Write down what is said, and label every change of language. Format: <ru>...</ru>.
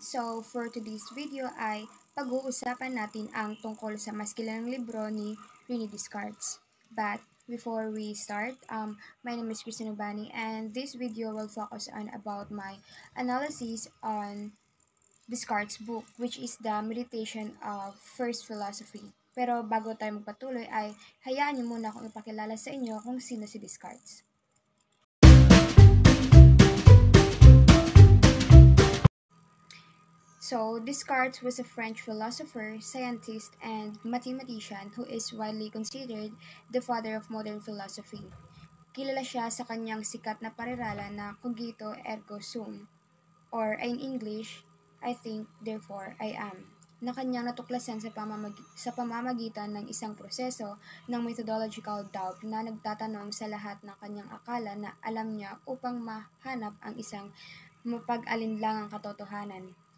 <en>So for today's video</en> <tl>ay pag-uusapan natin ang tungkol sa mas kilalang libro ni Rene Descartes.</tl> <en>But before we start, my name is Christina Bani and this video will focus on about my analysis on Descartes' book which is the Meditation of First Philosophy.</en> <tl>Pero bago tayo magpatuloy ay hayaan niyo muna akong ipakilala sa inyo kung sino si Descartes.</tl> <en>So, Descartes was a French philosopher, scientist, and mathematician who is widely considered the father of modern philosophy.</en> <tl>Kilala siya sa kanyang sikat na parirala na</tl> <la>cogito ergo sum,</la> <en>or in English, I think, therefore I am,</en> <tl>na kanyang natuklasan sa pamamagitan ng isang proseso ng methodological doubt na nagtatanong sa lahat ng kanyang akala na alam niya upang mahanap ang isang mapag-alinlangang katotohanan.</tl>